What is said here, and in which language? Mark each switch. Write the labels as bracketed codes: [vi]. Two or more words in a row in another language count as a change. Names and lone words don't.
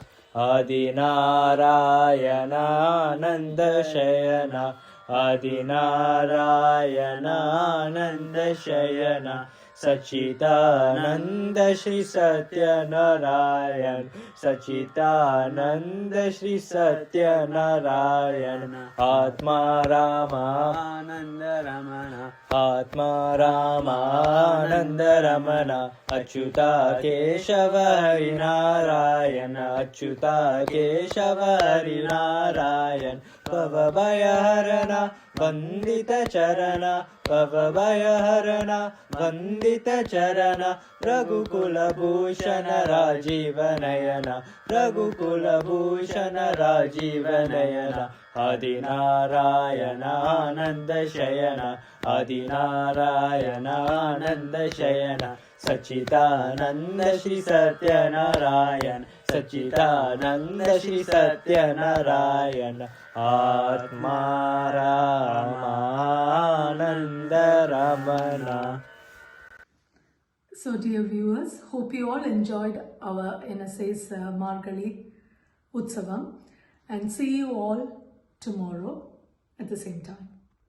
[sa] आदिनारायण आनन्दशयन आदिनारायण आनन्दशयन सच्चिदानन्द श्री सत्यनारायण सच्चिदानन्द श्री सत्यनारायण आत्मा रामानन्द रमण आत्मा रामानन्द रमण अच्युता केशव हरिनारायण अच्युता केशव हरिनारायण भवभयहरण ವಂದಿತ ಚರಣ ಭವಭಯಹರಣ ವಂದಿತ ಚರಣ ರಘುಕುಲಭೂಷಣ ರಾಜೀವನಯನ ರಘುಕುಲಭೂಷಣ ರಾಜೀವನಯನ ಆದಿನಾರಾಯಣ ಆನಂದ ಶಯನ ಆದಿನಾರಾಯಣ ಆನಂದ ಶಯನ ಸಚ್ಚಿದಾನಂದ ಶ್ರೀ ಸತ್ಯನಾರಾಯಣ ಸಚ್ಚಿದಾನಂದ ಶ್ರೀ ಸತ್ಯನಾರಾಯಣ ಆತ್ಮಾರಾಮಾನಂದ ರಮಣ. [en] So dear viewers, hope you all enjoyed our NSA's Margali Utsavam, and see you all tomorrow at the same time.